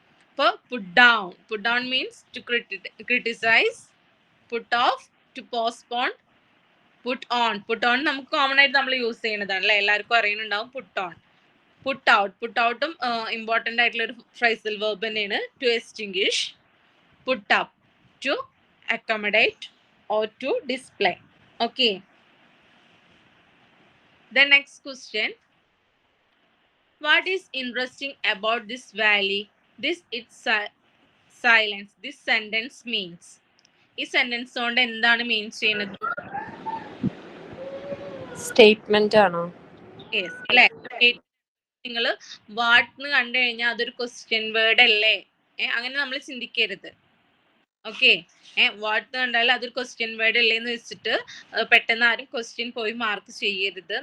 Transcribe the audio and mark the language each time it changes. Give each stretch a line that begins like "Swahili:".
Malayalam: അപ്പൊ
English: put down means to criticise, put off to postpone, put on
Malayalam: നമുക്ക് common ആയിട്ട് നമ്മൾ യൂസ് ചെയ്യുന്നതാണ് അല്ലെ, എല്ലാവർക്കും അറിയുന്നുണ്ടാവും പുട്ട് ഓൺ. പുട്ട് ഔട്ടും ഇമ്പോർട്ടൻ്റ് ആയിട്ടുള്ള ഒരു ഫ്രൈസൽ വെർബ് തന്നെയാണ്.
English: To extinguish, put up, to accommodate or to display. Okay, the next question, what is interesting about this valley, this its silence, this sentence means.
Malayalam: ഈ sentence കൊണ്ട് എന്താണ് മീൻ ചെയ്യുന്നത്? Statement ആണോ? Yes അല്ലേ. നിങ്ങൾ വാട്ട് എന്ന് കണ്ടു കഴിഞ്ഞാൽ അതൊരു ക്വസ്റ്റ്യൻ വേർഡ് അല്ലേ, അങ്ങനെ നമ്മൾ ചിന്തിക്കരുത്. ഓക്കെ, വാട്ട് കണ്ടാൽ അതൊരു ക്വസ്റ്റ്യൻ വേർഡ് അല്ലേന്ന് വെച്ചിട്ട് പെട്ടെന്ന് ആരും ക്വസ്റ്റ്യൻ പോയി മാർക്ക് ചെയ്യരുത്.